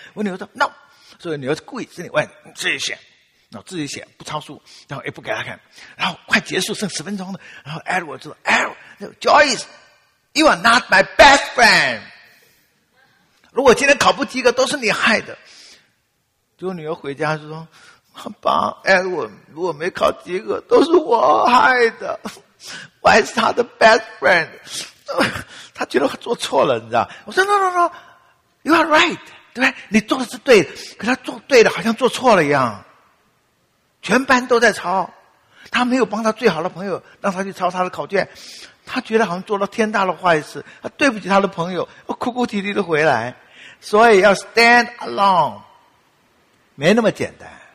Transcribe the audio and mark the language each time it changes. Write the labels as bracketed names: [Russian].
[Chinese] 我女儿说 [English] No， [Chinese] 所以女儿故意自己问自己写。自己写不抄书，然后也不给他看，然后快结束剩十分钟了，然后 Edward 就说 Edward Joyce [English] You are not my best friend， [Chinese] 如果今天考不及格都是你害的。结果女儿回家就说，爸， Edward 如果没考及格都是我害的，我还是他的 [English] best friend。 [Chinese] 他觉得他做错了，你知道。我说 [English] No You are right， [Chinese] 对吧？你做的是对的，可他做对的好像做错了一样，全班都在抄，他没有帮他最好的朋友让他去抄他的考卷，他觉得好像做了天大的坏事，他对不起他的朋友，哭哭啼啼的回来。所以要 [English] stand alone [Chinese] 没那么简单。